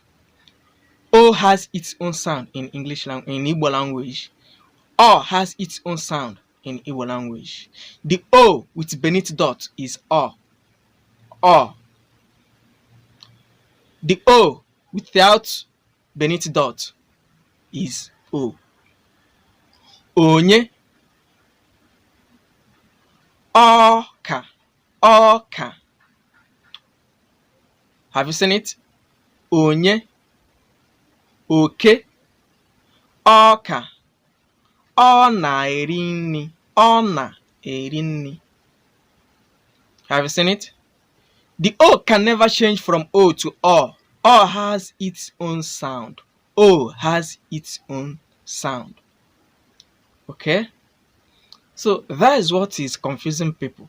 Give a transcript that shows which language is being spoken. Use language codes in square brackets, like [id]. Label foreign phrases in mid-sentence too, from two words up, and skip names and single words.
[en] O has its own sound in Igbo language. O has its own sound in Igbo language. The O with beneath dot is O. O. The O without beneath dot is O. [ig] Onye, ọka, ọka. [en] Have you seen it? [ig] Onye, oke, ọka, ọ na-eri nri, ọ na-eri nri. [en] Have you seen it? The O can never change from O to O. O has its own sound. O has its own sound. Okay? So that is what is confusing people.